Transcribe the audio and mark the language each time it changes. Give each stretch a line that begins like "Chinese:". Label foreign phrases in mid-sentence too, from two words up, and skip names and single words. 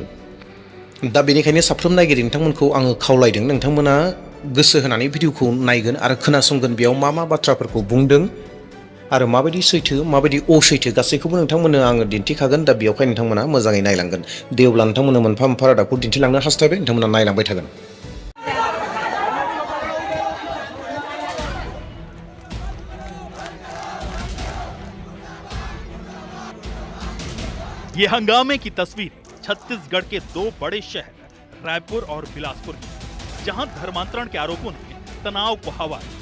Bodo: दा बेनिखायनो साफ्रोम नायगिरि नोंथांमोनखौ आङो खावलायदों, नोंथांमोना गोसो होनानै भिडिअखौ नायगोन आरो खोनासंगोन बेयाव मा मा बाथ्राफोरखौ बुंदों आरो माबायदि सैथो माबायदि असैथो गासैखौबो नोंथांमोननो आङो दिन्थिखागोन। दा बेयावहाय नोंथांमोना मोजाङै नायलांगोन। दे अब्ला नोंथांमोननो मोनफा मोनफा रादाबखौ दिन्थिलांनो हास्थायबाय, नोंथांमोना नायलांबाय थागोन।
Hindi: ये हंगामे की तस्वीरें छत्तीसगढ़ के दो बड़े शहर रायपुर और बिलासपुर की, जहां धर्मांतरण के आरोपों ने तनाव को हवा दी।